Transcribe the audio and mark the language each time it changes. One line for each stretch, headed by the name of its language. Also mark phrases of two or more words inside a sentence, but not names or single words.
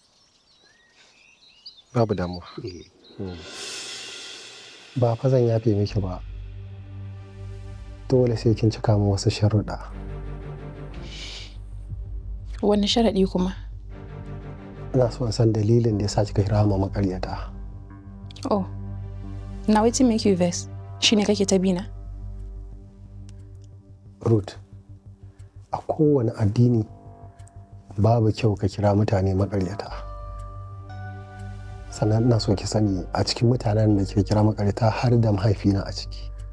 Hausa: Babu damuwa. Ba fa zan yafe miki ba. Dole sai kin cika min wasu sharuɗa. Wani sharaɗi kuma? Ina so in san dalilin da yasa kika kira mu makaryata.
Nigerian Pidgin: Oh, now wetin make you vex?
Hausa: Shine kake ta bina? Ruth, a kowane addini babu kyau ka kira mutane makaryata. Sannan ina so ki sani a cikin mutanen da kika kira makaryata har da mahaifina a ciki.